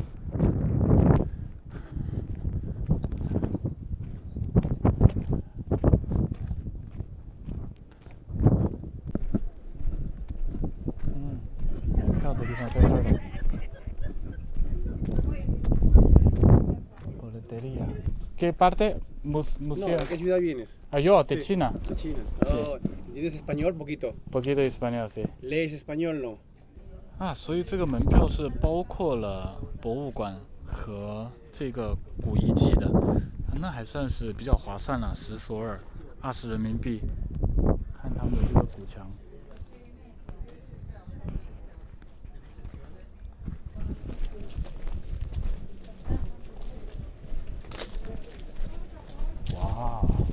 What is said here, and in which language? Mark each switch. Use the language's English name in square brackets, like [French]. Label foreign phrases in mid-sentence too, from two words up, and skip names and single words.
[Chinese] 买票的地方在这儿。Boletería. [Spanish] ¿Qué parte? Museo. ¿De qué ciudad vienes? Ah, yo, de Sí, China. De China. Oh, ¿entiendes español? Poquito. Poquito español, sí. ¿Lees español? No. [Chinese] 啊，所以这个门票是包括了博物馆和这个古遗迹的，那还算是比较划算了，10索尔，20人民币。看他们的这个古墙。哇！